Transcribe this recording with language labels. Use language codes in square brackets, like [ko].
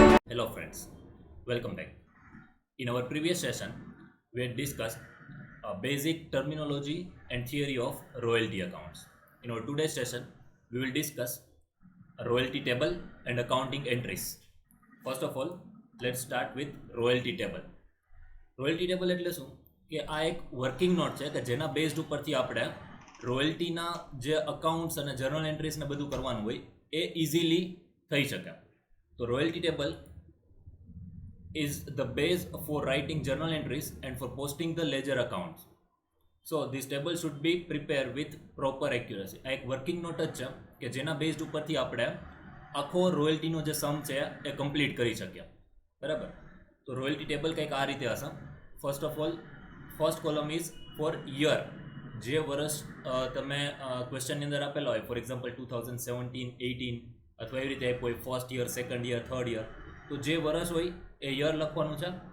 [en] Hello friends, welcome back. In our previous session, we had discussed basic terminology and theory of royalty accounts. In our today's session, we will discuss a royalty table and accounting entries. First of all, let's start with royalty table. [gu] Royalty table એટલે શું કે આ એક working note છે કે જેના based ઉપરથી આપણે રોયલ્ટીના જે અકાઉન્ટ્સ અને જર્નલ એન્ટ્રીઝ ને બધું કરવાનું હોય એ ઇઝીલી થઈ શકે. [en] તો royalty table is the base for writing journal entries and for posting the ledger accounts. So this table should be prepared with proper accuracy. [gu] આ એક વર્કિંગ નોટ જ છે કે જેના બેઝડ ઉપરથી આપણે આખો રોયલ્ટીનો જે સમ છે એ કમ્પ્લીટ કરી શકીએ. બરાબર. તો રોયલ્ટી ટેબલ કંઈક આ રીતે હશે. [en] First of all first column is for year. [gu] જે વર્ષ તમે ક્વેશ્ચનની અંદર આપેલા હોય, ફોર એક્ઝામ્પલ 2017-18 અથવા એવી રીતે આપ્યું હોય, first year, second year, third year, તો જે વર્ષ હોય એ યર લખવાનું છે.